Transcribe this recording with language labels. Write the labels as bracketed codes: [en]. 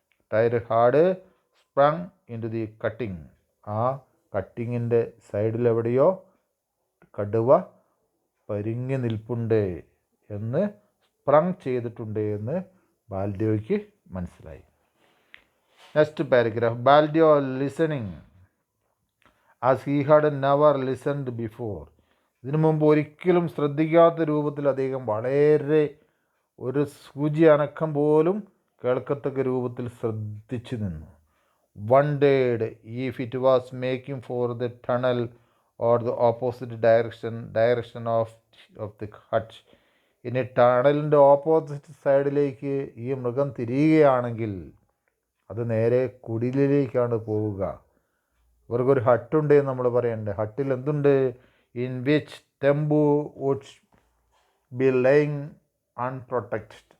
[en] Tiger had sprung into the cutting. [ml] ആ കട്ടിങ്ങിൻ്റെ സൈഡിലെവിടെയോ കടുവ പരിങ്ങി നിൽപ്പുണ്ട് എന്ന്, സ്പ്രങ് ചെയ്തിട്ടുണ്ട് എന്ന് ബാൽഡിയോയ്ക്ക് മനസ്സിലായി. [en] Next paragraph. Baldeo listening as he had never listened before. [ml] ഇതിനു മുമ്പ് ഒരിക്കലും ശ്രദ്ധിക്കാത്ത രൂപത്തിൽ അദ്ദേഹം വളരെ ഒരു സൂചി അനക്കം പോലും കേൾക്കത്തക്ക രൂപത്തിൽ ശ്രദ്ധിച്ചു നിന്നു. [en] Wondered if it was making for the tunnel or the opposite direction of the hut. [ml] ഇനി ടണലിൻ്റെ ഓപ്പോസിറ്റ് സൈഡിലേക്ക് ഈ മൃഗം തിരിയുകയാണെങ്കിൽ അത് നേരെ കുടിലിലേക്കാണ് പോവുക. ഇവർക്കൊരു ഹട്ടുണ്ട് എന്ന് നമ്മൾ പറയണ്ടേ. ഹട്ടിൽ എന്തുണ്ട്? [en] In which Tembu would be laying unprotected.